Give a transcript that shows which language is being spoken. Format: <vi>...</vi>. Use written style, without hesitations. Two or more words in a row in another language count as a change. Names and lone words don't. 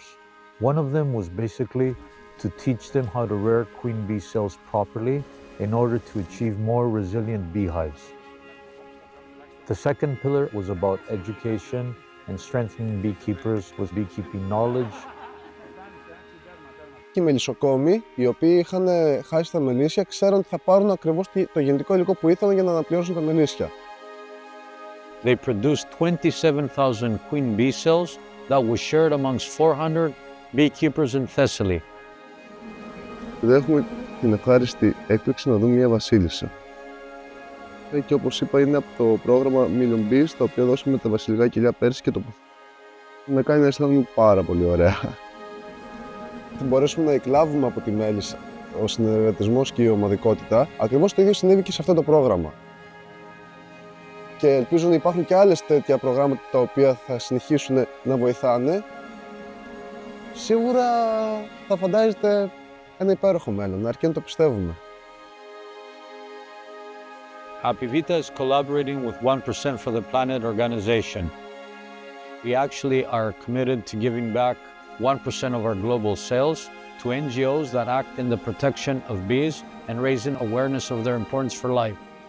<en>One of them was basically to teach them how to rear queen bee cells properly in order to achieve more resilient beehives. The second pillar was about education and strengthening beekeepers with beekeeping knowledge.</en> <el>Οι μελισσοκόμοι, οι οποίοι είχαν χάσει τα μελίσια, ξέραν ότι θα πάρουν ακριβώς το γεννητικό υλικό που ήθελαν για να αναπληρώσουν τα μελίσια.</el> <en>They produced 27,000 queen bee cells that was shared amongst 400 beekeepers in Thessaly.</en> <el>Δεν έχουμε την ευχάριστη έκπληξη να δούμε μια βασίλισσα. Και όπως είπα, είναι από το πρόγραμμα Million Bees, το οποίο δώσαμε τα βασιλικά κοιλιά πέρσι και το με κάνει να αισθάνομαι πάρα πολύ ωραία. θα μπορέσουμε να εκλάβουμε από τη μέλισσα ο συνεργατισμός και η ομαδικότητα. Ακριβώς το ίδιο συνέβη και σε αυτό το πρόγραμμα. Και ελπίζω να υπάρχουν και άλλες τέτοια προγράμματα τα οποία θα συνεχίσουν να βοηθάνε. Σίγουρα θα φαντάζεστε ένα υπέροχο μέλλον, αρκεί να το πιστεύουμε.</el> <en>Apivita is collaborating with 1% for the Planet organization. We actually are committed to giving back 1% of our global sales to NGOs that act in the protection of bees and raising awareness of their importance for life.</en>